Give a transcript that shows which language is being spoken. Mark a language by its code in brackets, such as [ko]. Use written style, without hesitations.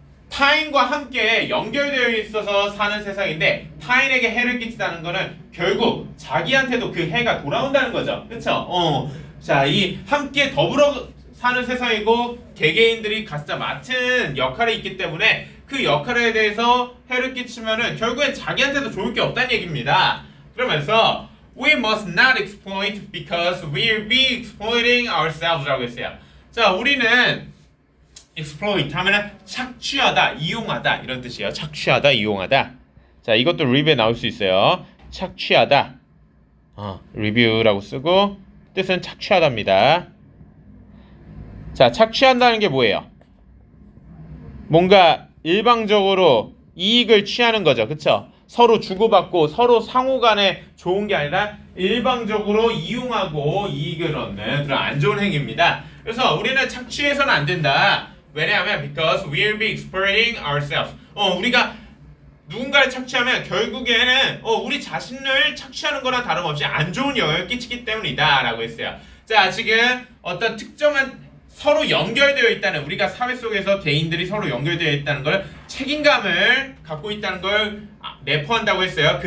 [ko] 타인과 함께 연결되어 있어서 사는 세상인데 타인에게 해를 끼친다는 거는 결국 자기한테도 그 해가 돌아온다는 거죠. 그쵸? 자, 이 함께 더불어 사는 세상이고 개개인들이 각자 맡은 역할이 있기 때문에 그 역할에 대해서 해를 끼치면은 결국엔 자기한테도 좋을 게 없다는 얘기입니다. 그러면서 [en] we must not exploit because we'll be exploiting ourselves라고 했어요. [ko] 자, 우리는 exploit 하면은 착취하다, 이용하다 이런 뜻이에요. 착취하다, 이용하다. 자, 이것도 리뷰에 나올 수 있어요. 착취하다. 리뷰라고 쓰고 뜻은 착취하다입니다. 자, 착취한다는 게 뭐예요? 뭔가 일방적으로 이익을 취하는 거죠. 그쵸? 서로 주고받고 서로 상호간에 좋은 게 아니라 일방적으로 이용하고 이익을 얻는 그런 안 좋은 행위입니다. 그래서 우리는 착취해서는 안 된다. 왜냐하면 [en] because we'll be exploiting ourselves. [ko] 우리가 누군가를 착취하면 결국에는 우리 자신을 착취하는 거랑 다름없이 안 좋은 영향을 끼치기 때문이다 라고 했어요. 자, 지금 어떤 특정한 서로 연결되어 있다는, 우리가 사회 속에서 개인들이 서로 연결되어 있다는 걸, 책임감을 갖고 있다는 걸 내포한다고 했어요.